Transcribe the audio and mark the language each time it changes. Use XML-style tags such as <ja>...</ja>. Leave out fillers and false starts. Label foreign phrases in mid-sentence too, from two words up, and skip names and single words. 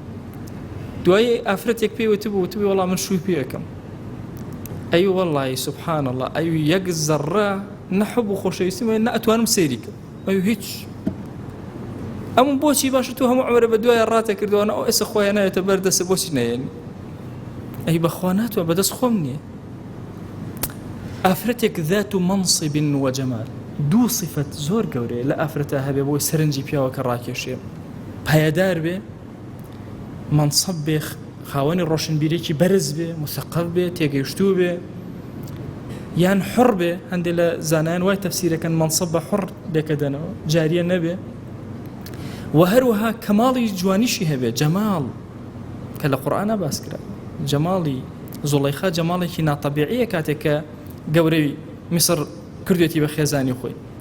<ckb>دوای ئافرەتێک پێی وتبوو وەڵام من شووی پێ ئەەکەم ئەی وەڵڵی</ckb> <ar>سوبحان الله</ar> <ckb>ئەی یەک زەڕە نەحب و خۆشەویستیمە نەئەتوانم سەیری کەم ئەی هیچ ئەم بۆچی باشە تۆ هەموو عمرە بە دوایە ڕاتە کردوانە ئەو ئێستا خۆیان نایەتە بەردەسە بۆچی نەیەنی ئەی بەخوا ناتوە بەدەست خۆم نییە. ئافرەتێک</ckb> <ar>ذات منصب وجمال</ar> <ckb>دوو صفەت زۆر گەورەیە لە ئافرەتە هەبێ بۆی سەرنجی پیاوەکە ڕاکێشێ پایەدار بێ منصب بێ خاوەنی ڕۆشنبیرێکی بەرز بێ مثقف بێ تێگەیشتوو بێ یان حڕ بێ هەندێک لە زانایان وای تەفسیرەکەن منصب بە حڕ دەکەدەنەوە جاریە نەبێ و هەروەها کەماڵی جوانیشی هەبێ جەماڵ کە لە قورئانە باس کرا جەماڵی زوڵەیخا جەماڵێکی ناتەبیعیە کاتێک کە گەورەی میسر کردوێتی بە خێزانی خۆی.</ckb>